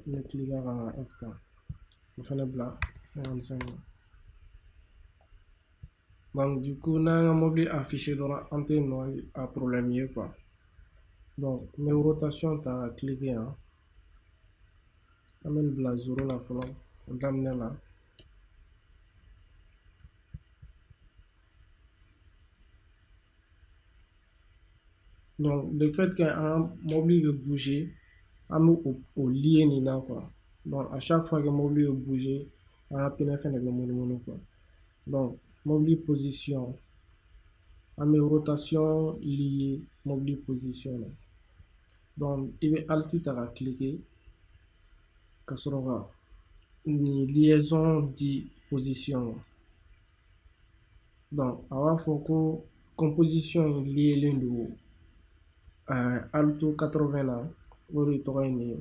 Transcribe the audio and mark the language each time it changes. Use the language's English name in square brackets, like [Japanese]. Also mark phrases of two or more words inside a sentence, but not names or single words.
[Bambara] Ni cliquer kan ka F ta, o fɛnɛ bila 55 na. [French] Donc du coup [Bambara] n'an ka mobile afficher dɔrɔn an tɛ nɔ a problème ye quoi. Donc n bɛ rotation ta ka cliquer yan. An bɛ nin bila 0 la fɔlɔ, o daminɛ la. [French] Donc le fait que [Bambara] an mobile bɛ bouger, an bɛ o lier nin na quoi. [French] Donc à chaque fois que [Bambara] mobile bɛ bouger, an ka pinɛ fɛnɛ bɛ munumunu quoi. Donc [French] mobile position, [Bambara] an bɛ rotation lier [French] mobile position [Bambara] na. Donc i bɛ alt ta ka cliquer ka sɔrɔ ka nin liaison di position ma. Donc a b'a fɔ ko composition in lielen don alto 80 na, o de tɔgɔ ye nin ye.